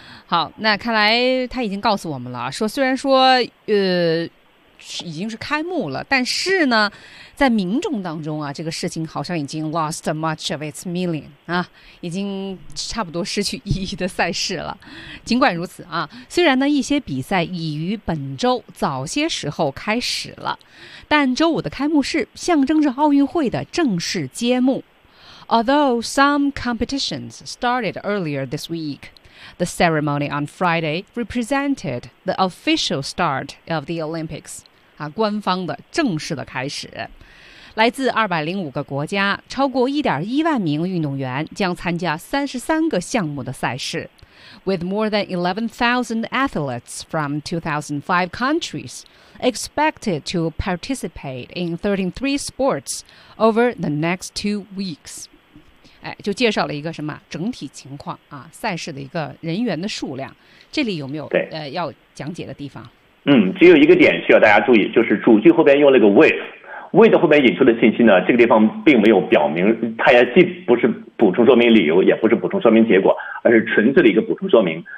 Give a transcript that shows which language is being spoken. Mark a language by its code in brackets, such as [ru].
[zh] 好，那看来他已经告诉我们了，说虽然说已经是开幕了，但是呢在民众当中啊，这个事情好像已经 [en] lost much of its meaning [zh] 啊，已经差不多失去意义的赛事了。尽管如此啊，虽然呢一些比赛已于本周早些时候开始了，但周五的开幕式象征着奥运会的正式揭幕。 [en] Although some competitions started earlier this week,The ceremony on Friday represented the official start of the Olympics. [zh] 啊，官方的正式的开始。来自205个国家，超过1.1万名运动员将参加33个项目的赛事。 [en] With more than 11,000 athletes from 2,005 countries expected to participate in 33 sports over the next 2 weeks. [zh] 哎，就介绍了一个什么整体情况啊，赛事的一个人员的数量，这里有没有对要讲解的地方？嗯，只有一个点需要大家注意，就是主句后边用了个 with 后边引出的信息呢，这个地方并没有表明，它也既不是补充说明理由，也不是补充说明结果，而是纯粹的一个补充说明。